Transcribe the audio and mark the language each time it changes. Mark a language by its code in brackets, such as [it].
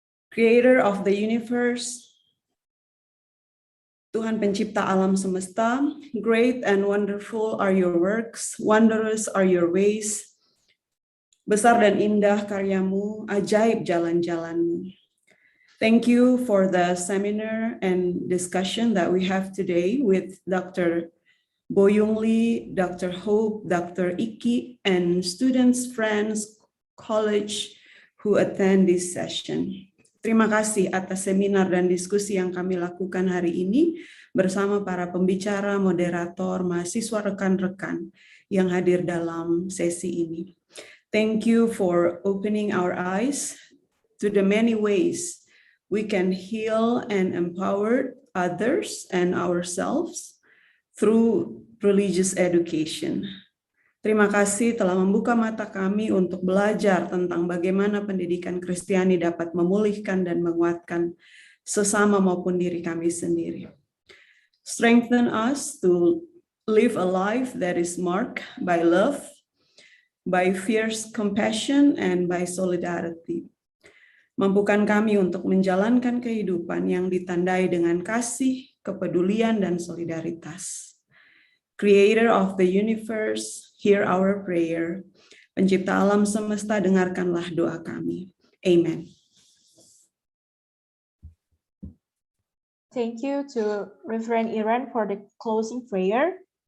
[en] Creator of the universe, [id] Tuhan pencipta alam semesta, [en] great and wonderful are your works, wondrous are your ways, [id] besar dan indah karyamu, ajaib jalan-jalanmu. [en] Thank you for the seminar and discussion that we have today with Dr. Boyong Lee, Dr. Hope, Dr. Iki, and students, friends, college who attend this session. [id] Terima kasih atas seminar dan diskusi yang kami lakukan hari ini bersama para pembicara, moderator, mahasiswa, rekan-rekan yang hadir dalam sesi ini. [en] Thank you for opening our eyes to the many ways we can heal and empower others and ourselves through religious education. [id] Terima kasih telah membuka mata kami untuk belajar tentang bagaimana pendidikan Kristiani dapat memulihkan dan menguatkan sesama maupun diri kami sendiri. [en] Strengthen us to live a life that is marked by love, by fierce compassion, and by solidarity. [id] Mampukan kami untuk menjalankan kehidupan yang ditandai dengan kasih, kepedulian, dan solidaritas. [en] Creator of the universe, hear our prayer. [id] Pencipta alam semesta, dengarkanlah doa kami. Amen. [en] Thank you to Reverend Iran for the closing prayer.